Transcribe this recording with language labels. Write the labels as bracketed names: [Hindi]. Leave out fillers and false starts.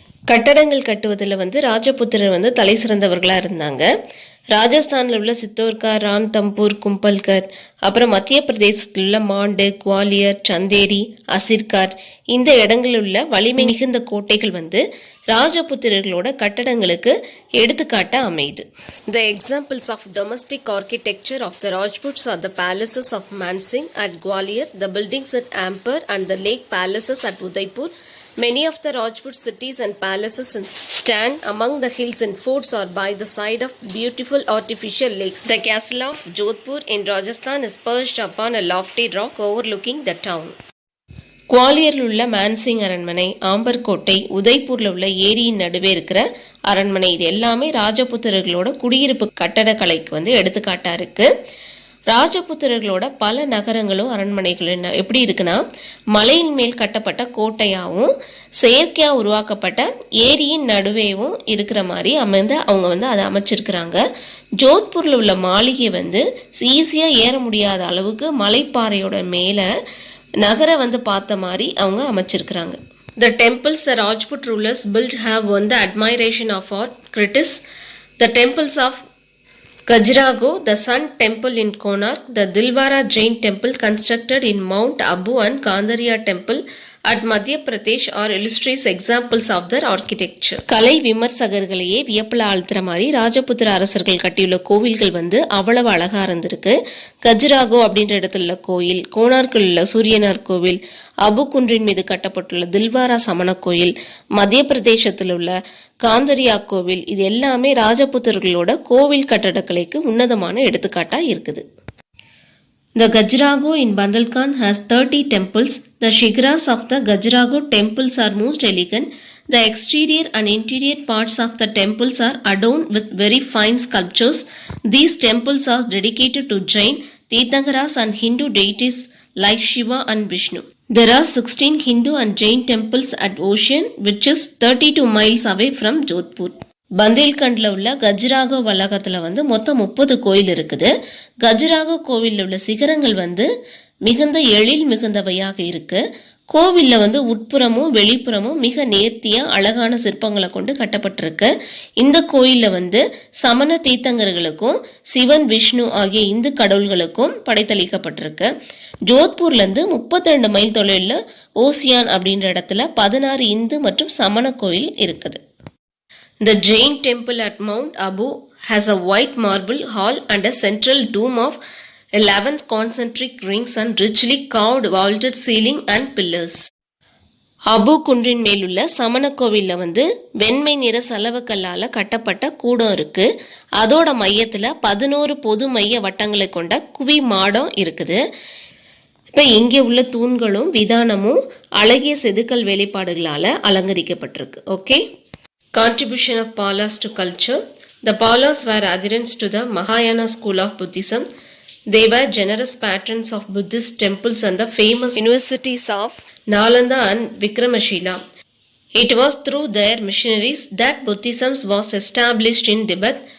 [Tamil] கட்டடங்கள் கட்டுவதில் வந்து ராஜபுத்திரர் வந்து தலை சிறந்தவர்களா இருந்தாங்க. ராஜஸ்தானில் உள்ள சித்தோர்கார், ரான்தம்பூர், கும்பல்கர், அப்புறம் மத்திய பிரதேசத்தில் உள்ள மாண்டு, குவாலியர், சந்தேரி, அசிர்கார் இந்த இடங்களில் உள்ள வலிமை மிகுந்த கோட்டைகள் வந்து ராஜபுத்திரர்களோட கட்டடங்களுக்கு எடுத்துக்காட்டா அமையுது. [English] The examples of domestic architecture of the Rajputs are the palaces of Mansingh at Gwalior, the buildings at Ampere and the lake palaces at Udaipur. Many of the Rajput cities and palaces stand among the hills and forts or by the side of beautiful artificial lakes. The castle of Jodhpur in Rajasthan is perched upon a lofty rock overlooking the town. [Tamil] குவாலியரில் உள்ள மான்சிங் அரண்மனை, Amber கோட்டை, உதய்பூர்ல உள்ள ஏரியின் நடுவே இருக்கிற அரண்மனை இது எல்லாமே ராஜபுத்திரர்களோட குடியிருப்பு கட்டடக்கலைக்கு வந்து எடுத்துக்காட்டா இருக்கு. ராஜபுத்திரர்களோட பல நகரங்களும் அரண்மனைகளும் எப்படி இருக்குன்னா மலையின் மேல் கட்டப்பட்ட கோட்டையாகவும் செயற்கையா உருவாக்கப்பட்ட ஏரியின் நடுவேவும் இருக்கிற மாதிரி அவங்க வந்து அதை அமைச்சிருக்கிறாங்க. ஜோத்பூர்ல உள்ள மாளிகை வந்து ஈஸியா ஏற முடியாத அளவுக்கு மலைப்பாறையோட மேல நகரை வந்து பார்த்த மாதிரி அவங்க அமைச்சிருக்கிறாங்க. [English] The temples the Rajput rulers built have won the admiration of all critics. The temples of Khajuraho, the Sun Temple in Konark, the Dilwara Jain Temple constructed in Mount Abu and Kandariya Temple at Madhya Pradesh are illustrious examples of their architecture. [Tamil] கலை விமர்சகர்களையே வியப்பில் ஆழ்த்துற மாதிரி ராஜபுத்திர அரசர்கள் கட்டியுள்ள கோவில்கள் வந்து அவ்வளவு அழகா இருந்திருக்கு. கஜுராகோ அப்படின்ற இடத்துல உள்ள கோயில், கோனார்க்கில் உள்ள சூரியனார் கோவில், அபு குன்றின் மீது கட்டப்பட்டுள்ள தில்வாரா சமண கோயில், மத்திய பிரதேசத்தில் உள்ள காந்தரியா கோவில் இது எல்லாமே ராஜபுத்திரர்களோட கோவில் கட்டடக்கலைக்கு உன்னதமான எடுத்துக்காட்டா இருக்குது. [English] The Khajuraho in Bandalkhan has 30 temples. The shigras of the Khajuraho temples are most elegant. The exterior and interior parts of the temples are adorned with very fine sculptures. These temples are dedicated to Jain, Tirthankaras and Hindu deities like Shiva and Vishnu. There are 16 Hindu and Jain temples at Ocean, which is 32 miles away from Jodhpur. [Tamil] பந்தேல்கண்ட்ல உள்ள கஜுராகோ வளாகத்துல வந்து மொத்தம் 30 கோயில் இருக்குது. கஜுராகோ கோவில்ல உள்ள சிகரங்கள் வந்து மிகுந்த எழில் மிகுந்தவையாக இருக்கு. கோவில்ல வந்து உட்புறமும் வெளிப்புறமும் மிக நேர்த்தியா அழகான சிற்பங்களை கொண்டு கட்டப்பட்டிருக்கு. இந்த கோயில்ல வந்து சமண தீர்த்தங்கர்களுக்கும் சிவன், விஷ்ணு ஆகிய இந்து கடவுள்களுக்கும் படைத்தளிக்கப்பட்டிருக்கு. ஜோத்பூர்ல இருந்து 32 மைல் தொலைவில் ஓசியான் அப்படின்ற இடத்துல 16 இந்து மற்றும் சமண கோயில் இருக்குது. [English] The Jain temple at Mount Abu has a white marble hall and a central dome of 11 concentric rings and richly carved vaulted ceiling and pillars. [Tamil] Abu குன்றின் மேலுள்ள சமண கோவில்ல வந்து வெண்மை நிற சலவக்கல்லால கட்டப்பட்ட கூடம் இருக்கு. அதோட மையத்துல 11 பொது மைய வட்டங்களை கொண்ட குவி மாடம் இருக்குது. இப்ப இங்கே உள்ள தூண்களும் விதானமும் அழகிய செதுக்கல் வேலைப்பாடுகளால அலங்கரிக்கப்பட்டிருக்கு. [English] Okay, Contribution of Palas to culture. The Palas were adherents to the Mahayana school of Buddhism. They were generous patrons of Buddhist temples and the famous universities of Nalanda and Vikramashila. It was through their missionaries that Buddhism was established in Tibet.